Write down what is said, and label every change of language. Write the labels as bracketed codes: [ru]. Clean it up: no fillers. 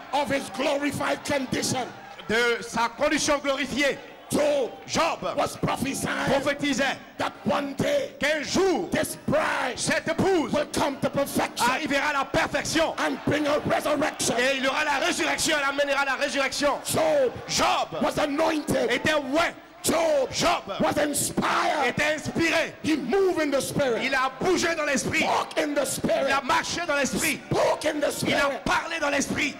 [en] of his glorified condition. [fr] de sa condition glorifiée. [en] Job was prophesying [fr] prophétisait [en] that one day [fr] qu'un jour, [en] this bride [fr] cette épouse [en] will come to perfection [fr] arrivera à la perfection [en] and bring a resurrection. [fr] et il y aura la résurrection, elle amènera la résurrection. [en] Job was anointed. [fr] était oint. Job [en] was inspired. [fr] était inspiré. [en] He moved in the spirit. [fr] Il a bougé dans l'esprit. [en] Walk in the spirit. [fr] Il a marché dans l'esprit. [en] Spoke in the [fr] Il a [en] spirit. [fr] parlé dans l'esprit.